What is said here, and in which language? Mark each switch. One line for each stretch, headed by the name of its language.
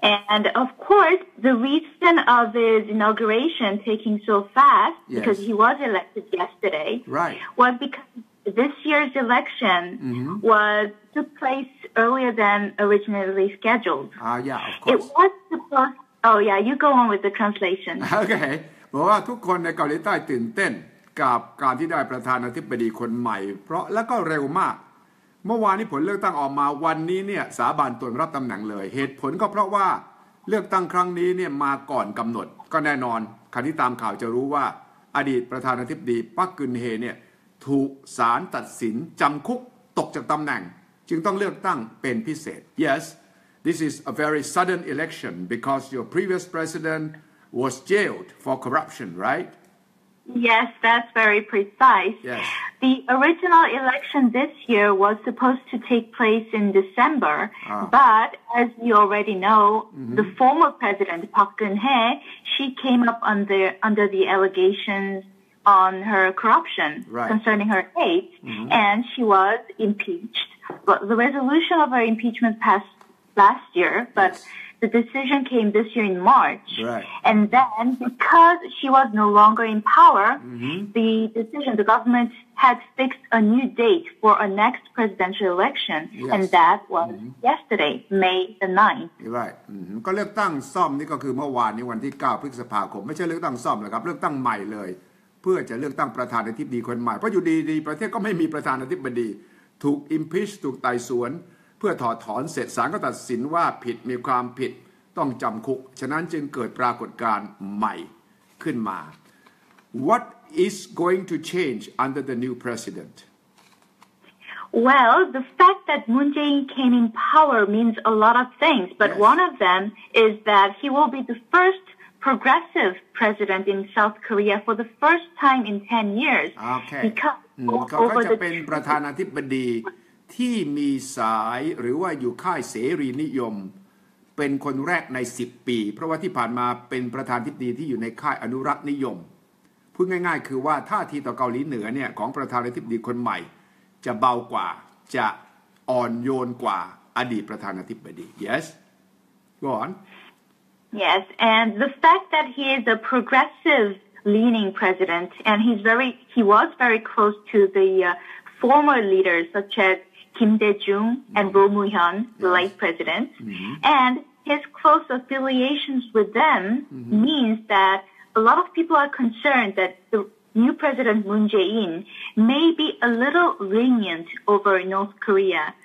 English: And of course, the reason of his inauguration taking so fast, because he was elected yesterday, right, was because this year's election took place earlier than originally scheduled. Yeah, of course. It was supposed. Oh, yeah. You go on with the translation. Okay.
Thai: บอกว่าทุกคนในเกาหลีใต้ตื่นเต้นกับการที่ได้ประธานาธิบดีคนใหม่เพราะแล้วก็เร็วมาก เมื่อวานนี้ผลเลือกตั้งออกมาวันนี้เนี่ยสาบานตนรับตำแหน่งเลยเหตุผลก็เพราะว่าเลือกตั้งครั้งนี้เนี่ยมาก่อนกำหนดก็แน่นอนใครที่ตามข่าวจะรู้ว่าอดีตประธานาธิบดีปักกึนเฮเนี่ยถูกศาลตัดสินจำคุกตกจากตำแหน่งจึงต้องเลือกตั้งเป็นพิเศษ
English: Yes this is a very sudden election because your previous president was jailed for corruption right Yes, that's very precise. Yes. The original election this year was supposed to take place in December, but as you already know, the former president Park Geun-hye, she came up under the allegations on her corruption concerning her aide, and she was impeached. But the resolution of her impeachment passed last year, but the decision came this year in March. And then, because she was no longer in power, the government had fixed a new date for a next presidential election, and that was yesterday, May the 9th. Right.
Thai: ก็เลือกตั้งซ่อมนี่ก็คือเมื่อวานนี้วันที่9พฤษภาคมไม่ใช่เลือกตั้งซ่อมนะครับเลือกตั้งใหม่เลยเพื่อจะเลือกตั้งประธานาธิบดีคนใหม่เพราะอยู่ดีๆประเทศก็ไม่มีประธานาธิบดีถูก impeach ถูกไต่สวนเพื่อถอดถอนเสร็จศาลก็ตัดสินว่าผิดมีความผิดต้องจำคุกฉะนั้นจึงเกิดปรากฏการณ์ใหม่ขึ้นมา
English: What is going to change under the new president? Well, the fact that Moon Jae-in came in power means a lot of things, but one of them is that he will be the first progressive president in South Korea for the first time in 10 years. Okay. Because
Thai: เขาก็จะเป็นประธานาธิบดีที่มีสายหรือว่าอยู่ค่ายเสรีนิยมเป็นคนแรกใน10ปีเพราะว่าที่ผ่านมาเป็นประธานาธิบดีที่อยู่ในค่ายอนุรักษ์นิยมพูดง่ายๆคือว่าท่าทีต่อเกาหลีเหนือเนี่ยของประธานาธิบดีคนใหม่จะเบากว่าจะอ่อนโยนกว่าอดีตประธานาธิบดี
English: Yes go on Yes and the fact that he is a progressive leaning president and he was very close to the former leaders such as Kim Dae-jung and Roh Moo-hyun, the late president, and his close affiliations with them means that a lot of people are concerned that the new president Moon Jae-in may be a little lenient over North Korea.